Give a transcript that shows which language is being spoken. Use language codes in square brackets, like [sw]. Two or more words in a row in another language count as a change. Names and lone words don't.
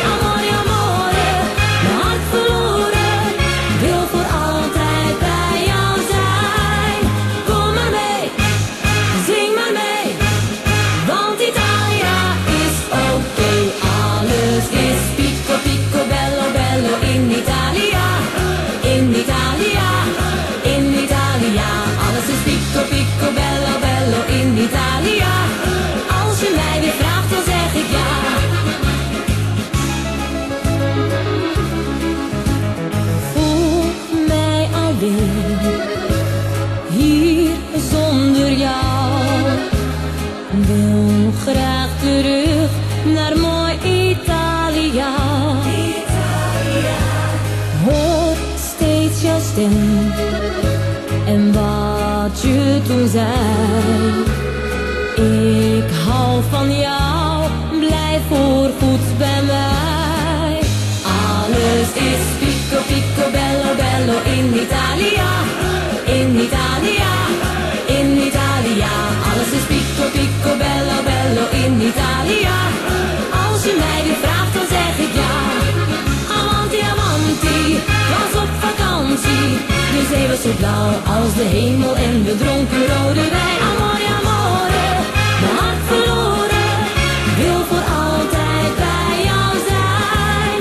[it] Amore, amore, [nl] mijn hart verloren, wil voor altijd bij jou zijn. Kom maar mee, zing maar mee, want Italia is oké. Alles is [it] pico, pico, bello, bello in Italia, in Italia, in Italia. [nl] Alles is [it] pico, pico, bello, bello in Italia. [nl] Als je mij weer vraagt, dan zeg ik ja. Voel mij alleen, hier zonder jou. Wil graag terug naar mooi Italia. Hoor steeds jouw stem en wat je toen zei. Ik hou van jou, blijf voorgoed bij mij. Alles is [it] pico, pico, bello, bello in Italia. In Italia, in Italia. [nl] Alles is [it] pico, pico, bello, bello in Italia. [nl] Als je mij weer vraagt, dan zeg ik ja. [it] Amanti, amanti, [nl] was op vakantie. De zee was zo blauw als de hemel en we dronken rode wijn. [it] Amore, amore. [nl] Mijn hart verloren, wil voor altijd bij jou zijn.